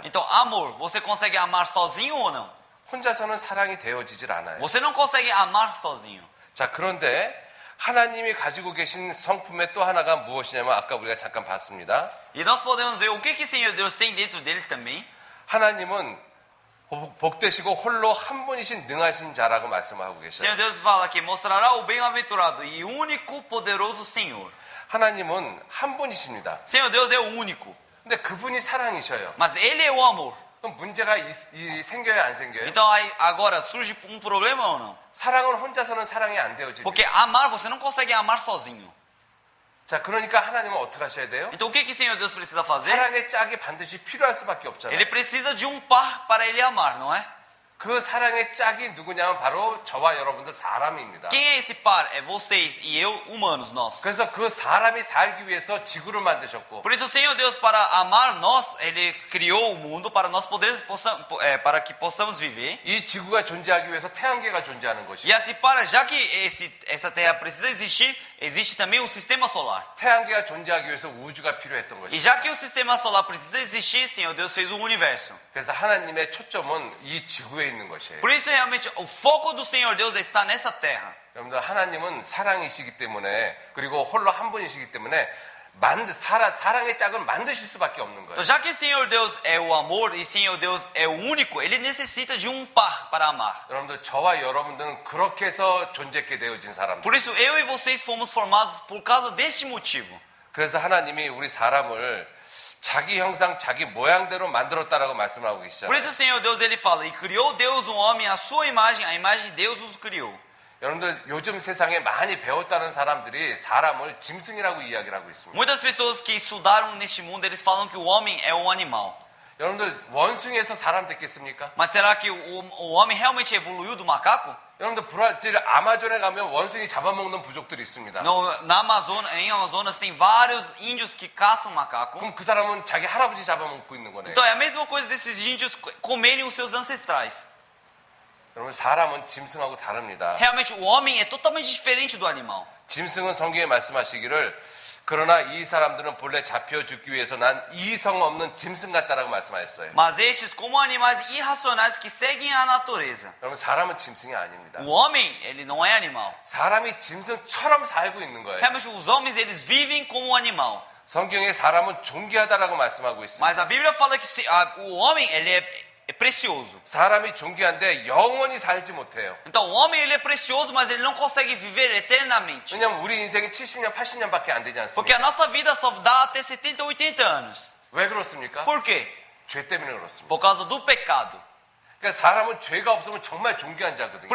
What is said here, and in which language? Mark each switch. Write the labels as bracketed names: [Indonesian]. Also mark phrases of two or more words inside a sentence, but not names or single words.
[Portuguese] Então, amor, você consegue amar sozinho ou não? [Korean] 혼자서는 사랑이 되어지질 않아요. [Portuguese] Você não consegue amar sozinho. [Korean] 자, 그런데 하나님이 가지고 계신 성품의 또 하나가 무엇이냐면 아까 우리가 잠깐 봤습니다. [Portuguese] E nós podemos ver o que o Senhor Deus tem dentro dele também. [Korean] 하나님은 복되시고 홀로 한 분이신 능하신 자라고 말씀하고 [Portuguese] O [Korean] 계셔요. [Portuguese] Senhor Deus fala que mostrará o bem-aventurado e único poderoso Senhor. [Korean] 하나님은 한 분이십니다. [Portuguese] Senhor Deus é o único, [Korean] 근데 그분이 사랑이셔요. [Portuguese] mas ele é o amor. [Korean] 그럼 문제가 생겨요, 안 생겨요? [Portuguese] Então aí, agora surge um problema ou não? [Korean] 사랑은 혼자서는 사랑이 안 되어집니다. [Portuguese] Porque amar, você não consegue amar sozinho. [Korean] 자, 그러니까 하나님은 어떻게 하셔야 돼요? [Portuguese] Então o que o Senhor Deus precisa fazer? [Korean] 사랑의 짝이 반드시 필요할 수밖에 없잖아요. [Portuguese] Ele precisa de um par para ele amar, não é? [Korean] 그 사랑의 짝이 누구냐면 바로 저와 여러분들 사람입니다. [Portuguese] Quem é esse par? É vocês e eu, humanos, nós. [Korean] 그래서 그 사람이 살기 위해서 지구를 만드셨고 [Portuguese] Por isso o Senhor Deus, para amar nós, ele criou o mundo para nós para que possamos viver. [Korean] 이 지구가 존재하기 위해서 태양계가 존재하는 [Portuguese] E [Korean] 것이고 [Portuguese] assim, já que essa terra precisa existir, existe também o sistema solar. [Korean] 태양계가 존재하기 위해서 우주가 필요했던 [Portuguese] E [Korean] 것이고 [Portuguese] já que o sistema solar precisa existir, Senhor Deus fez o universo. [Korean] 그래서 하나님의 초점은 이 지구에 있는 것이에요. [Portuguese] Por isso, realmente, o foco do Senhor Deus está nessa terra. [Korean] 여러분들 하나님은 사랑이시기 때문에 그리고 홀로 한 분이시기 때문에 사랑의 짝은 만드실 수밖에 없는 거예요. [Portuguese] Então, já que o Senhor Deus é o amor e o Senhor Deus é o único, ele necessita de um par para amar. [Korean] 여러분들 저와 여러분들은 그렇게 해서 존재하게 되어진 사람들. [Portuguese] Por isso, eu e vocês fomos formados por causa deste motivo. [Korean] 그래서 하나님이 우리 사람을 자기 형상, 자기 모양대로 만들었다라고 말씀하고 [Portuguese] Por [Korean] 계시잖아요. [Portuguese] isso o Senhor Deus ele fala, e criou Deus o homem à sua imagem, a imagem de Deus os criou. [Korean] 여러분들 요즘 세상에 많이 배웠다는 사람들이 사람을 짐승이라고 이야기를 하고 있습니다. [Portuguese] Muitas pessoas que estudaram neste mundo, eles falam que o homem é um animal. [Korean] 여러분들 원숭이에서 사람 됐겠습니까? [Portuguese] Mas será que o homem realmente evoluiu do macaco? [Korean] 여러분들 브라질 아마존에 가면 원숭이 잡아먹는 부족들이 있습니다. [Portuguese] Em Amazonas tem vários índios que caçam macaco. [Korean] 그럼 그 사람은 자기 할아버지 잡아먹고 있는 거네요. [Portuguese] Então é a mesma coisa desses índios comerem os seus ancestrais. [Korean] 여러분 사람은 짐승하고 다릅니다. [Portuguese] Realmente o homem é totalmente diferente do animal. [Korean] 짐승은 성경에 말씀하시기를 그러나 이 사람들은 본래 잡혀 죽기 위해서 난 이성 없는 짐승 같다라고 말씀하셨어요. [Portuguese] Mas estes como animais irracionais que seguem a natureza. [Korean] 여러분 사람은 짐승이 아닙니다. [Portuguese] O homem, ele não é animal. [Korean] 사람이 짐승처럼 살고 있는 거예요. [Portuguese] Realmente os homens, eles vivem como um animal. [Korean] 성경에 사람은 존귀하다라고 말씀하고 있습니다. [Portuguese] Mas a Bíblia fala que o homem, ele é precioso. [Korean] 사람이 존귀한데 영원히 살지 못해요. [Portuguese] Então o homem, ele é precioso, mas ele não consegue viver eternamente. [Korean] 왜냐하면 우리 인생이 70년, 80년밖에 안 되지 [Portuguese] Porque [Korean] 않습니까? [Portuguese] a nossa vida só dá até 70, 80 anos. [Korean] 왜 그렇습니까? [Portuguese] Por quê? [Korean] 죄 때문에 그렇습니다. [Portuguese] Por causa do pecado. [Korean] 그러니까 사람은 죄가 없으면 정말 존귀한 자거든요.